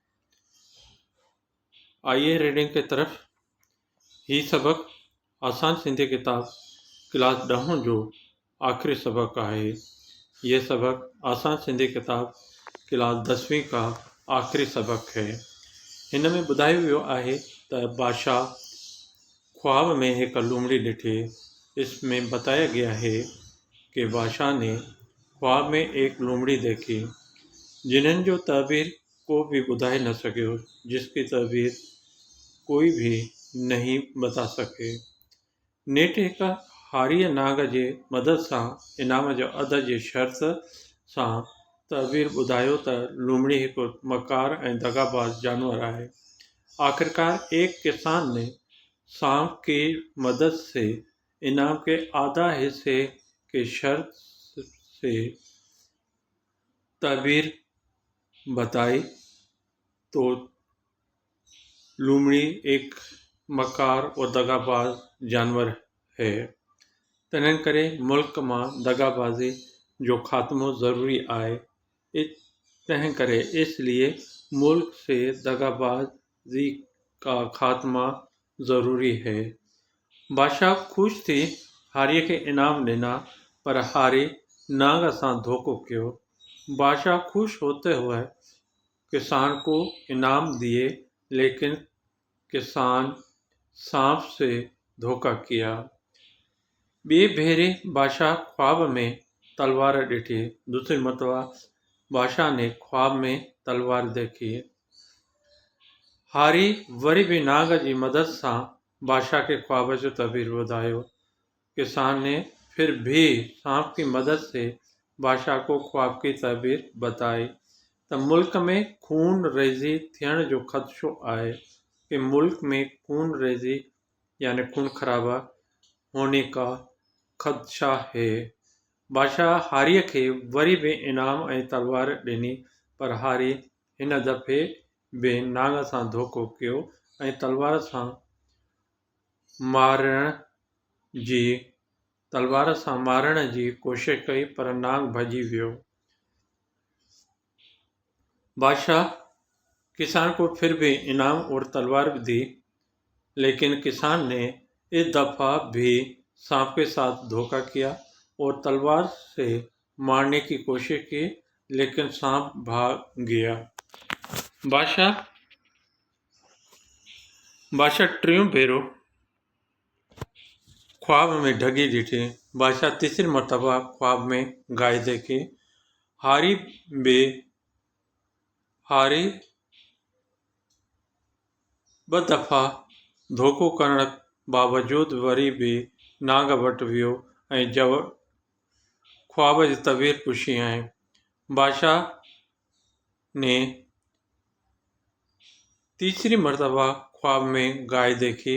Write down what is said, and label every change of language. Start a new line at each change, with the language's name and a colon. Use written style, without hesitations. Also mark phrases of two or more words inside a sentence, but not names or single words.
Urdu: آئیے ریڈنگ کی طرف۔ یہ سبق آسان سندھی کتاب کلاس 10 جو آخری سبق ہے۔ یہ سبق آسان سندھی کتاب کلاس 10ویں کا آخری سبق ہے۔ ان میں
Sindhi: ॿुधायो वियो आहे त बादशाह ख्वाब में एक लूमड़ी ॾिठी।
Urdu: اس میں بتایا گیا ہے کہ بادشاہ نے خواب میں ایک لومڑی دیکھی
Sindhi: जिन्हनि जो तबीर को भी ॿुधाए न सघियो,
Urdu: جس کی تعبیر کوئی بھی نہیں بتا سکے.
Sindhi: नेठि हिक हारीअ नाग जे मदद सां इनाम जो अद जी शर्त सां तबीर ॿुधायो त लूमड़ी हिकु मकार ऐं दगाबाज जानवर आहे।
Urdu: آخرکار ایک کسان نے سانپ کی مدد سے انعام کے آدھا حصے کے شرط سے تعبیر بتائی تو لومڑی ایک مکار اور دغاباز جانور ہے.
Sindhi: तंहिं करे मुल्क मां दगाबाजी जो खात्मो ज़रूरी आहे। तंहिं करे
Urdu: اس لیے ملک سے دغابازی کا خاتمہ ضروری ہے.
Sindhi: बादशाह खुश थी हारीअ खे इनाम ॾिना, पर हारी नाग सां धोखो कियो।
Urdu: بادشاہ خوش ہوتے ہوئے کسان کو انعام دیے، لیکن کسان سانپ سے دھوکا کیا.
Sindhi: ॿिए भेरे बादशाह ख्वाब में तलवार ॾिठी।
Urdu: دوسری مرتبہ بادشاہ نے خواب میں تلوار دیکھی.
Sindhi: हारी वरी भी नाग जी मदद सां बादशाह के ख्वाब जो तबीर ॿुधायो।
Urdu: کسان نے پھر بھی سانپ کی مدد سے بادشاہ کو خواب کی تعبیر بتائی
Sindhi: त मुल्क में खून रेज़ी थियण जो ख़दशो आहे,
Urdu: کہ ملک میں خون ریزی یعنی خون خرابہ ہونے کا خدشہ ہے.
Sindhi: बादशाह हारीअ खे वरी भी इनाम ऐं तलवार ॾिनी, पर हारी हिन दफ़े बि नाग सां धोखो कयो ऐं तलवार सां मारण जी कोशिश कई, पर नाग भॼी वियो।
Urdu: بادشاہ کسان کو پھر بھی انعام اور تلوار دی، لیکن کسان نے اس دفعہ بھی سانپ کے ساتھ دھوکا کیا اور تلوار سے مارنے کی کوشش کی، لیکن سانپ بھاگ گیا.
Sindhi: बादशाह टियों भेरो ख्वाब में ढगी ॾिठी।
Urdu: بادشاہ تیسری مرتبہ خواب میں گائے دیکھی.
Sindhi: हारी ॿ दफ़ा धोखो करण बावजूद वरी भी नाग वटि वियो ऐं ख्वाब जी तबीर पुछी ऐं
Urdu: بادشاہ نے تیسری مرتبہ خواب میں گائے دیکھی.